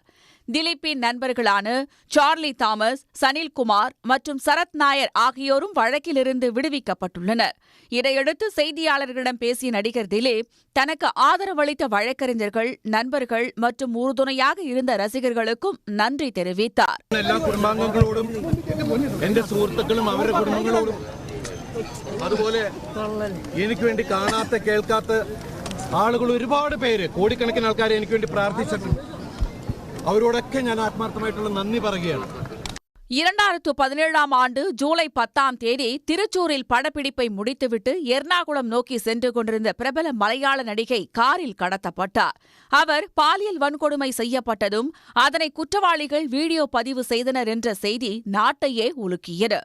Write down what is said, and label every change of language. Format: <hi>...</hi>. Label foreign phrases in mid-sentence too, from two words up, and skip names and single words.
<ta>திலீப்பின் நண்பர்களான சார்லி தாமஸ், சனில்குமார் மற்றும் சரத் நாயர் ஆகியோரும் வழக்கிலிருந்து விடுவிக்கப்பட்டுள்ளனர். இதையடுத்து செய்தியாளர்களிடம் பேசிய நடிகர் திலீப் தனக்கு ஆதரவளித்த வழக்கறிஞர்கள், நண்பர்கள் மற்றும் உறுதுணையாக இருந்த ரசிகர்களுக்கும் நன்றி தெரிவித்தார்.</ta> <ml>എല്ലാ കുടുംബാംഗങ്ങളോടും എന്റെ സുഹൃത്തുക്കളും അവരുടെ കുടുംബങ്ങളോടും അതുപോലെ എനിക്ക് വേണ്ടി കാണാത്ത കേൾക്കാത്ത ആളുകൾ ഒരുപാട് പേര്, കോടിക്കണക്കിന് ആൾക്കാർ എനിക്ക് വേണ്ടി പ്രാർത്ഥിച്ചിട്ടുണ്ട്. അവരോടൊക്കെ ഞാൻ ആത്മാർത്ഥമായിട്ടുള്ള നന്ദി പറയുകയാണ്.</ml> <ta>2017ஆம் ஆண்டு ஜூலை 10ஆம் தேதி திருச்சூரில் படப்பிடிப்பை முடித்துவிட்டு எர்ணாகுளம் நோக்கி சென்று கொண்டிருந்த பிரபல மலையாள நடிகை காரில் கடத்தப்பட்டார். அவர் பாலியல் வன்கொடுமை செய்யப்பட்டதும் அதனை குற்றவாளிகள் வீடியோ பதிவு செய்தனர் என்ற செய்தி நாட்டையே உலுக்கியது.</ta>